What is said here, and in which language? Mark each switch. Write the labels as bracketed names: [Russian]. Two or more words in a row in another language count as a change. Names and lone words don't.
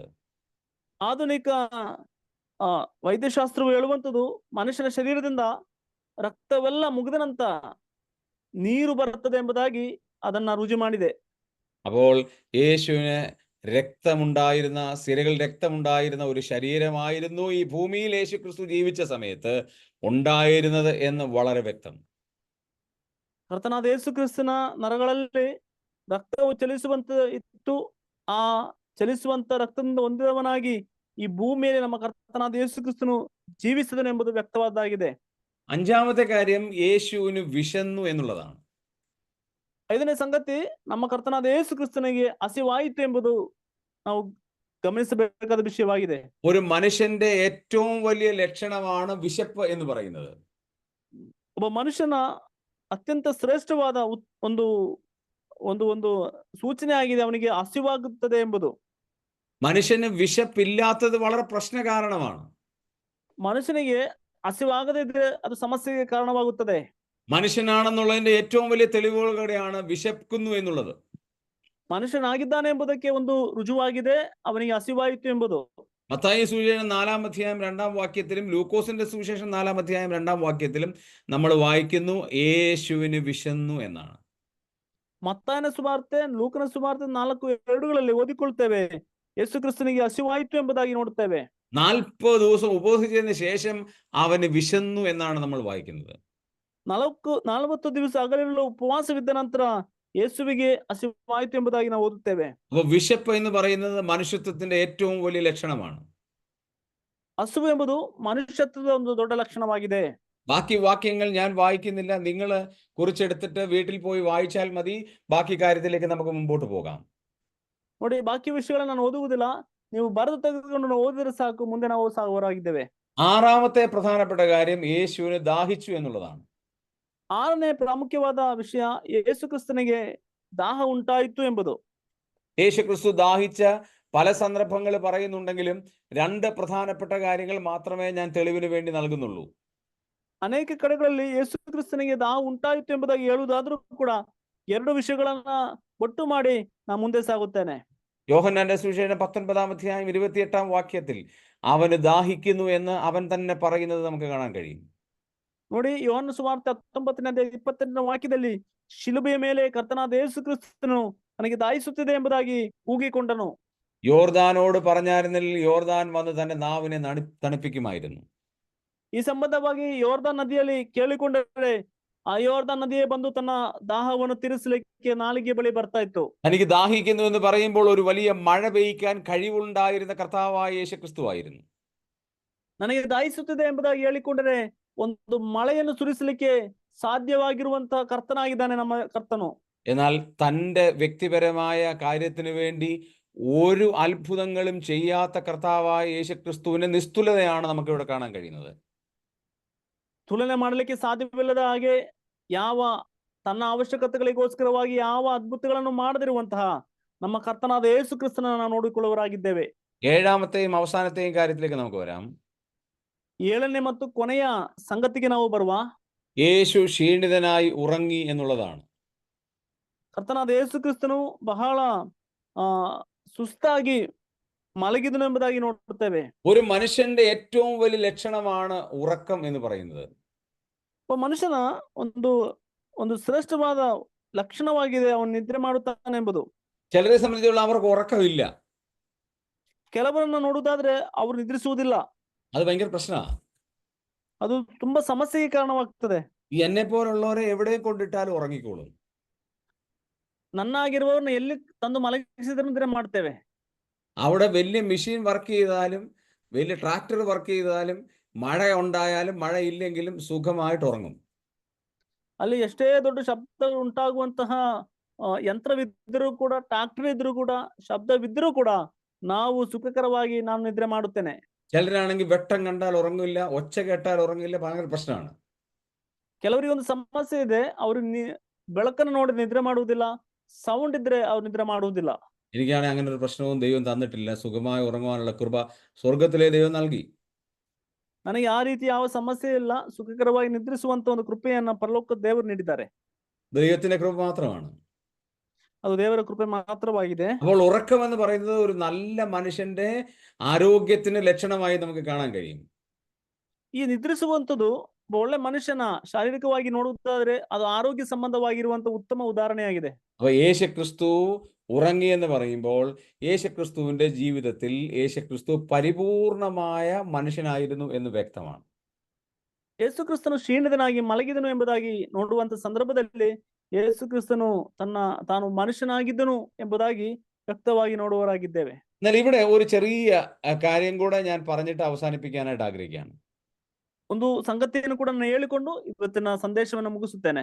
[Kannada] ಆಧುನಿಕ ವೈದ್ಯಶಾಸ್ತ್ರವು ಹೇಳುವಂಥದ್ದು ಮನುಷ್ಯನ ಶರೀರದಿಂದ ರಕ್ತವೆಲ್ಲ ಮುಗಿದ ನಂತರ ನೀರು ಬರುತ್ತದೆ ಎಂಬುದಾಗಿ ಅದನ್ನ ರುಜು ಮಾಡಿದೆ. [Malayalam] അപ്പോൾ യേശുവിന് രക്തമുണ്ടായിരുന്ന, സിരകൾ രക്തമുണ്ടായിരുന്ന ഒരു ശരീരമായിരുന്നു ഈ ഭൂമിയിൽ യേശു ക്രിസ്തു ജീവിച്ച സമയത്ത് ഉണ്ടായിരുന്നത് എന്ന് വളരെ വ്യക്തം. [Kannada] ಕರ್ತನಾದ ಯೇಸು ಕ್ರಿಸ್ತನ ನರಗಳಲ್ಲಿ ರಕ್ತವು ಚಲಿಸುವಂತ ಇತ್ತು. ಆ ಚಲಿಸುವಂತ ರಕ್ತದಿಂದ ಹೊಂದಿದವನಾಗಿ ಈ ಭೂಮಿಯಲ್ಲಿ ನಮ್ಮ ಕರ್ತನಾದ ಯೇಸು ಕ್ರಿಸ್ತನು ಜೀವಿಸಿದನು ಎಂಬುದು ವ್ಯಕ್ತವಾದಾಗಿದೆ. [Malayalam] അഞ്ചാമത്തെ കാര്യം, യേശുവിന് വിശന്നു എന്നുള്ളതാണ്. [Kannada] 5ನೇ ಸಂಗತಿ, ನಮ್ಮ ಕರ್ತನಾದ ಯೇಸು ಕ್ರಿಸ್ತನಿಗೆ ಹಸಿವಾಯಿತು ಎಂಬುದು ನಾವು ಗಮನಿಸಬೇಕಾದ ವಿಷಯವಾಗಿದೆ. [Malayalam] ഒരു മനുഷ്യന്റെ ഏറ്റവും വലിയ ലക്ഷണമാണ് വിശപ്പ് എന്ന് പറയുന്നത്. [Kannada] ಒಬ್ಬ ಮನುಷ್ಯನ ಅತ್ಯಂತ ಶ್ರೇಷ್ಠವಾದ ಒಂದು ಒಂದು ಒಂದು ಸೂಚನೆ ಆಗಿದೆ ಅವನಿಗೆ ಹಸಿವಾಗುತ್ತದೆ ಎಂಬುದು. [Malayalam] മനുഷ്യന് വിശപ്പില്ലാത്തത് വളരെ പ്രശ്നകാരണമാണ്. [Kannada] ಮನುಷ್ಯನಿಗೆ ಹಸಿವಾಗದೇ ಇದ್ರೆ ಅದು ಸಮಸ್ಯೆಗೆ ಕಾರಣವಾಗುತ್ತದೆ. [Malayalam] മനുഷ്യനാണെന്നുള്ളതിന്റെ ഏറ്റവും വലിയ തെളിവുകളുടെയാണ് വിശക്കുന്നു എന്നുള്ളത്. [Kannada] ಮನುಷ್ಯನಾಗಿದ್ದಾನೆ ಎಂಬುದಕ್ಕೆ ಒಂದು ರುಜುವಾಗಿದೆ ಅವನಿಗೆ ಹಸಿವಾಯಿತು ಎಂಬುದು. [Malayalam] മത്തായി സുവിശേഷം 4-ാം അധ്യായം 2-ാം വാക്യത്തിലും ലൂക്കോസിന്റെ സുവിശേഷം 4-ാം അധ്യായം 2-ാം വാക്യത്തിലും നമ്മൾ വായിക്കുന്നു യേശുവിന് വിശന്നു എന്നാണ്. [Kannada] ಮತ್ತಾಯನ ಸುವಾರ್ತೆ, ಲೂಕನ ಸುವಾರ್ತೆ 4:2 ಓದಿಕೊಳ್ತೇವೆ, ಯೇಸು ಕ್ರಿಸ್ತನಿಗೆ ಹಸಿವಾಯಿತು ಎಂಬುದಾಗಿ ನೋಡುತ್ತೇವೆ. [Malayalam] 40 ദിവസം ഉപവസിച്ചതിന് ശേഷം അവന് വിശന്നു എന്നാണ് നമ്മൾ വായിക്കുന്നത്. [Kannada] 40 ದಿವಸ ಹಗಲಿರುಳು ಉಪವಾಸವಿದ್ದ ನಂತರ ಯೇಸುವಿಗೆ ಹಸಿವಾಯಿತು ಎಂಬುದಾಗಿ ನಾವು ಓದುತ್ತೇವೆ. [Malayalam] അപ്പോൾ വിശപ്പ് എന്ന് പറയുന്നത് മനുഷ്യത്വത്തിന്റെ ഏറ്റവും വലിയ ലക്ഷണമാണ്. [Kannada] ಹಸಿವು ಎಂಬುದು ಮನುಷ್ಯತ್ವದ ಒಂದು ದೊಡ್ಡ ಲಕ್ಷಣವಾಗಿದೆ. [Malayalam] ബാക്കി വാക്യങ്ങൾ ഞാൻ വായിക്കുന്നില്ല, നിങ്ങൾ കുറിച്ചെടുത്തിട്ട് വീട്ടിൽ പോയി വായിച്ചാൽ മതി. ബാക്കി കാര്യത്തിലേക്ക് നമുക്ക് മുമ്പോട്ട് പോകാം. [Kannada] ನೋಡಿ, ಬಾಕಿ ವಿಷಯಗಳನ್ನ ನಾನು ಓದುವುದಿಲ್ಲ, ನೀವು ಬರೆದು ತೆಗೆದುಕೊಂಡು ಓದಿದ್ರೆ ಸಾಕು, ಮುಂದೆ ನಾವು ಸಾಗುವವರಾಗಿದ್ದೇವೆ. [Malayalam] 6ാമത്തെ പ്രധാനപ്പെട്ട കാര്യം, യേശുവിന് ദാഹിച്ചു എന്നുള്ളതാണ്. [Kannada] 6ನೇ ಪ್ರಾಮುಖ್ಯವಾದ ವಿಷಯ, ಯೇಸು ಕ್ರಿಸ್ತನಿಗೆ ದಾಹ ಉಂಟಾಯಿತು ಎಂಬುದು. [Malayalam] യേശു ക്രിസ്തു ദാഹിച്ച പല സന്ദർഭങ്ങൾ പറയുന്നുണ്ടെങ്കിലും 2 പ്രധാനപ്പെട്ട കാര്യങ്ങൾ മാത്രമേ ഞാൻ തെളിവിന് വേണ്ടി നൽകുന്നുള്ളൂ. [Kannada] ಅನೇಕ ಕಡೆಗಳಲ್ಲಿ ಯೇಸು ಕ್ರಿಸ್ತನಿಗೆ ದಾಹ ಉಂಟಾಯಿತು ಎಂಬುದಾಗಿ ಹೇಳುವುದಾದ್ರೂ ಕೂಡ 2 ವಿಷಯಗಳನ್ನ ಒಟ್ಟು ಮಾಡಿ ನಾನು ಮುಂದೆ ಸಾಗುತ್ತೇನೆ. [Malayalam] യോഹന്നാന്റെ സുവിശേഷം 19-ാം അധ്യായം 28-ാം വാക്യത്തിൽ അവന് ദാഹിക്കുന്നു എന്ന് അവൻ തന്നെ പറയുന്നത് നമുക്ക് കാണാൻ കഴിയും. [Kannada] ನೋಡಿ, ಯೋಹನ್ನ ಸುವಾರ್ತೆ 19ನೇ ಅಧ್ಯಾಯ 28ನೇ ವಾಕ್ಯದಲ್ಲಿ ಶಿಲುಬೆಯ ಮೇಲೆ ಕರ್ತನಾದ ಯೇಸು ಕ್ರಿಸ್ತನು ನನಗೆ ದಾಹಿಸುತ್ತಿದೆ ಎಂಬುದಾಗಿ ಕೂಗಿಕೊಂಡನು. [Malayalam] യോർദാനോട് പറഞ്ഞായിരുന്നെങ്കിൽ യോർദാൻ വന്ന് തന്റെ നാവിനെ തണുപ്പിക്കുമായിരുന്നു. [Kannada] ಈ ಸಂಬಂಧವಾಗಿ ಯೋರ್ದಾನ್ ನದಿಯಲ್ಲಿ ಕೇಳಿಕೊಂಡರೆ ಆ ಯೋರ್ದಾನ್ ನದಿಯೇ ಬಂದು ತನ್ನ ದಾಹವನ್ನು ತೀರಿಸಲಿಕ್ಕೆ ನಾಲಿಗೆ ಬಳಿ ಬರ್ತಾ ಇತ್ತು. [Malayalam] തനിക്ക് ദാഹിക്കുന്നു എന്ന് പറയുമ്പോൾ ഒരു വലിയ മഴ പെയ്യിക്കാൻ കഴിവുണ്ടായിരുന്ന കർത്താവായ യേശു ക്രിസ്തു ആയിരുന്നു. [Kannada] ನನಗೆ ದಾಹಿಸುತ್ತಿದೆ ಎಂಬುದಾಗಿ ಹೇಳಿಕೊಂಡರೆ ಒಂದು ಮಳೆಯನ್ನು ಸುರಿಸಲಿಕ್ಕೆ സാധ്യವಾಗಿರುವಂತಹ കർത്തനാಗಿದ್ದಾನೆ ನಮ್ಮ കർത്തನು. [Malayalam] എന്നാൽ തന്റെ വ്യക്തിപരമായ കാര്യത്തിന് വേണ്ടി ഒരു അത്ഭുതങ്ങളും ചെയ്യാത്ത കർത്താവായ യേശു ക്രിസ്തുവിന്റെ നിസ്തുലതയാണ് നമുക്ക് ഇവിടെ കാണാൻ കഴിയുന്നത്. [Kannada] ತುಲನೆ ಮಾಡಲಿಕ್ಕೆ ಸಾಧ್ಯವಿಲ್ಲದ ಹಾಗೆ ತನ್ನ ಅವಶ್ಯಕತೆಗಳಿಗೋಸ್ಕರವಾಗಿ ಯಾವ ಅದ್ಭುತಗಳನ್ನು ಮಾಡದಿರುವಂತಹ ನಮ್ಮ ಕರ್ತನಾದ ಯೇಸು ಕ್ರಿಸ್ತನ ನಾವು ನೋಡಿಕೊಳ್ಳುವರಾಗಿದ್ದೇವೆ. [Malayalam] 7ാമത്തെയും അവസാനത്തെയും കാര്യത്തിലേക്ക് നമുക്ക് വരാം. [Kannada] 7ನೇ ಮತ್ತು ಕೊನೆಯ ಸಂಗತಿಗೆ ನಾವು ಬರುವ, [Malayalam] യേശു ക്ഷീണിതനായി ഉറങ്ങി എന്നുള്ളതാണ്. [Kannada] ಕರ್ತನಾದ ಯೇಸು ಕ್ರಿಸ್ತನು ಬಹಳ ಸುಸ್ತಾಗಿ മലകിದನು ಎಂಬುದಾಗಿ ನೋಡುತ್ತೇವೆ. [Malayalam] ഒരു മനുഷ്യന്റെ ഏറ്റവും വലിയ ലക്ഷണമാണ് ഉറക്കം എന്ന് പറയുന്നത്. [Kannada] ಒಬ್ಬ ಮನುಷ್ಯನ ಒಂದು ಶ್ರೇಷ್ಠವಾದ ಲಕ್ಷಣವಾಗಿದೆ ಅವನು ನಿದ್ರೆ ಮಾಡುತ್ತಾನೆ ಎಂಬುದು. [Malayalam] ചിലരെ സംബന്ധിച്ചുള്ള അവർക്ക് ഉറക്കമില്ല. [Kannada] ಕೆಲವರನ್ನ ನೋಡುವುದಾದ್ರೆ ಅವರು ನಿದ್ರಿಸುವುದಿಲ್ಲ. [Malayalam] അത് ഭയങ്കര പ്രശ്നമാണ്. [Kannada] ಅದು ತುಂಬಾ ಸಮಸ್ಯೆಗೆ ಕಾರಣವಾಗ್ತದೆ. [Malayalam] എന്നെ പോലുള്ളവരെ എവിടെ കൊണ്ടിട്ടാലും ഉറങ്ങിക്കോളും. [Kannada] ನನ್ನಾಗಿರುವವರನ್ನ ಎಲ್ಲಿ ತಂದು ಮಲಗಿಸಿದ್ರೆ ನಿದ್ರೆ ಮಾಡ್ತೇವೆ. [Malayalam] അവിടെ വലിയ [English] machine work [Malayalam] ചെയ്താലും വലിയ [English] tractor work [Malayalam] ചെയ്താലും മഴ ഉണ്ടായാലും മഴയില്ലെങ്കിലും സുഖമായിട്ട് ഉറങ്ങും. [Kannada] ಅಲ್ಲಿ ಎಷ್ಟೇ ದೊಡ್ಡ ಶಬ್ದ ಉಂಟಾಗುವಂತಹ ಯಂತ್ರವಿದ್ದರೂ ಕೂಡ, ಟ್ರಾಕ್ಟರ್ ಇದ್ರೂ ಕೂಡ, ಶಬ್ದವಿದ್ರೂ ಕೂಡ ನಾವು ಸುಖಕರವಾಗಿ ನಾನು ನಿದ್ರೆ ಮಾಡುತ್ತೇನೆ. [Malayalam] ചിലരാണെങ്കിൽ വെട്ടം കണ്ടാൽ ഉറങ്ങില്ല, ഒച്ച കേട്ടാൽ ഉറങ്ങില്ല, ഭയങ്കര പ്രശ്നമാണ്. [Kannada] ಕೆಲವರಿಗೆ ಒಂದು ಸಮಸ್ಯೆ ಇದೆ, ಅವರು ಬೆಳಕನ್ನು ನೋಡಿ ನಿದ್ರೆ ಮಾಡುವುದಿಲ್ಲ, ಸೌಂಡ್ ಇದ್ರೆ ಅವ್ರು ನಿದ್ರೆ ಮಾಡುವುದಿಲ್ಲ. [Malayalam] എനിക്കാണെങ്കിൽ അങ്ങനെ ഒരു പ്രശ്നവും ദൈവം തന്നിട്ടില്ല. സുഖമായി ഉറങ്ങുവാനുള്ള കൃപ സ്വർഗത്തിലെ ദൈവം നൽകി. [Kannada] ನನಗೆ ಆ ರೀತಿ ಯಾವ ಸಮಸ್ಯೆ ಇಲ್ಲ, ಸುಖಕರವಾಗಿ ನಿದ್ರಿಸುವಂತ ಒಂದು ಕೃಪೆಯನ್ನ ಪರಲೋಕದ ದೇವರು ನೀಡಿದ್ದಾರೆ. [Malayalam] ദൈവത്തിന്റെ കൃപ മാത്രമാണ്. [Kannada] ಅದು ದೇವರ ಕೃಪೆ ಮಾತ್ರವಾಗಿದೆ. [Malayalam] അപ്പോൾ ഉറക്കം എന്ന് പറയുന്നത് ഒരു നല്ല മനുഷ്യന്റെ ആരോഗ്യത്തിന് ലക്ഷണമായി നമുക്ക് കാണാൻ കഴിയും. [Kannada] ಈ ನಿದ್ರಿಸುವಂತದ್ದು ಒಳ್ಳೆ ಮನುಷ್ಯನ ಶಾರೀರಿಕವಾಗಿ ನೋಡುವುದಾದ್ರೆ ಅದು ಆರೋಗ್ಯ ಸಂಬಂಧವಾಗಿರುವಂತ ಉತ್ತಮ ಉದಾಹರಣೆಯಾಗಿದೆ. [Malayalam] അപ്പോൾ യേശുക്രിസ്തു ഉറങ്ങി എന്ന് പറയുമ്പോൾ യേശുക്രിസ്തുവിന്റെ ജീവിതത്തിൽ യേശുക്രിസ്തു പരിപൂർണമായ മനുഷ്യനായിരുന്നു എന്ന് വ്യക്തമാണ്. [Kannada] ಯೇಸು ಕ್ರಿಸ್ತನು ಕ್ಷೀಣಿತನಾಗಿ ಮಲಗಿದನು ಎಂಬುದಾಗಿ ನೋಡುವಂತ ಸಂದರ್ಭದಲ್ಲಿ ಯೇಸು ಕ್ರಿಸ್ತನು ತಾನು ಮನುಷ್ಯನಾಗಿದ್ದನು ಎಂಬುದಾಗಿ ವ್ಯಕ್ತವಾಗಿ ನೋಡುವವರಾಗಿದ್ದೇವೆ. [Malayalam] എന്നാൽ ഇവിടെ ഒരു ചെറിയ കാര്യം കൂടെ ഞാൻ പറഞ്ഞിട്ട് അവസാനിപ്പിക്കാനായിട്ട് ആഗ്രഹിക്കുകയാണ്. [Kannada] ಒಂದು ಸಂಗತಿಯನ್ನು ಕೂಡ ನಾನು ಹೇಳಿಕೊಂಡು ಇವತ್ತಿನ ಸಂದೇಶವನ್ನು ಮುಗಿಸುತ್ತೇನೆ.